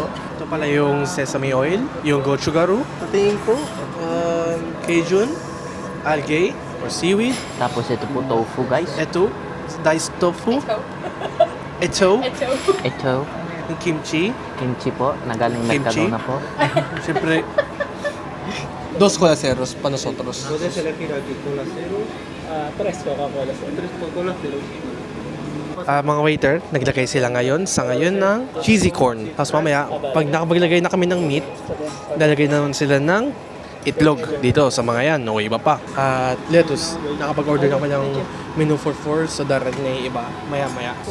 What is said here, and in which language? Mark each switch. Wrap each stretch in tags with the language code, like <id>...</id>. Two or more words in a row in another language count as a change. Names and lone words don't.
<tl>Ito pala yung sesame oil, yung gochugaru, patingin po, Cajun, algae, or seaweed. Tapos ito po tofu guys. Ito,</tl> <en>diced tofu.</en> <tl>Ito, Ito, yung kimchi. kimchi po, nagaling Kimchi? Mercadona po.</tl> <es>Siyempre, dos colaceros pa nosotros. Puede seleccionar aquí Cola Cero, 3 Coca-Cola Cero. 3 Coca-Cola Cero.</es> <tl>mga waiter, naglagay sila ngayon sa ngayon ng cheesy corn. Tapos mamaya, pag nakapaglagay na kami ng meat, lalagay naman sila ng itlog dito sa mga yan. No, iba pa. At lettuce. Nakapag-order na kami ng</tl> <en>menu for 4</en> <tl>so darating na yung iba maya-maya.</tl>